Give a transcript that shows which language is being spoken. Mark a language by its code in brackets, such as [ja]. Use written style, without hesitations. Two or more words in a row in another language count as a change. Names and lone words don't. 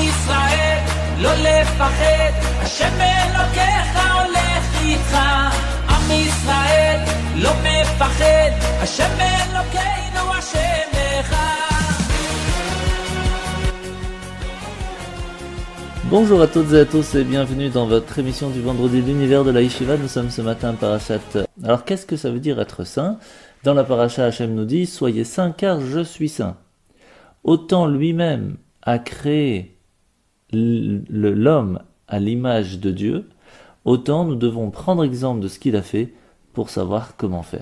[he] ישראל, לא לפחד, השם אלוקיך הולך איתך. עם ישראל לא מפחד, השם אלוקינו השם אחד. [fr] Bonjour à toutes et à tous et bienvenue dans votre émission du vendredi de l'univers de la Yeshiva. Nous sommes ce matin parashat. Alors qu'est-ce que ça veut dire être saint? Dans la parasha, Hachem nous dit « Soyez saints car je suis saint ». Autant lui-même a créé l'homme à l'image de Dieu, autant nous devons prendre exemple de ce qu'il a fait pour savoir comment faire.